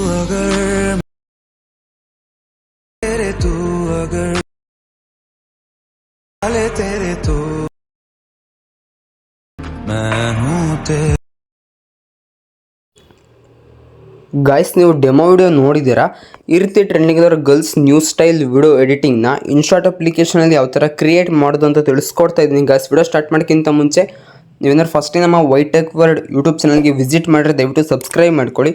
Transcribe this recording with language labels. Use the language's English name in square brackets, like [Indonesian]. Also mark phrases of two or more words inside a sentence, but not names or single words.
[Hindi] अगर तेरे तू अगर ले तेरे तो मैं हूँ तेरे [Kannada] ಗಾಯ್ಸ್, ನೀವು [English] demo video [Kannada] ನೋಡಿದ್ದೀರಾ? ಈ ರೀತಿ ಟ್ರೆಂಡಿಂಗ್ ಇರೋ [English] girls new style video [Kannada] ಎಡಿಟಿಂಗ್ನ ಇನ್ಶಾಟ್ ಅಪ್ಲಿಕೇಶನಲ್ಲಿ ಯಾವ ಥರ ಕ್ರಿಯೇಟ್ ಮಾಡೋದು ಅಂತ ತಿಳಿಸ್ಕೊಡ್ತಾ ಇದ್ದೀನಿ. ಗಾಯ್ಸ್, [English] video start [Kannada] ಮಾಡೋಕ್ಕಿಂತ ಮುಂಚೆ ನೀವೇನಾದ್ರು ಫಸ್ಟ್ ನಮ್ಮ ವೈಟ್ ಟೆಕ್ ವರ್ಲ್ಡ್ [English] YouTube channel [Kannada] ವಿಸಿಟ್ ಮಾಡಿದ್ರೆ ದಯವಿಟ್ಟು ಸಬ್ಸ್ಕ್ರೈಬ್ ಮಾಡ್ಕೊಳ್ಳಿ.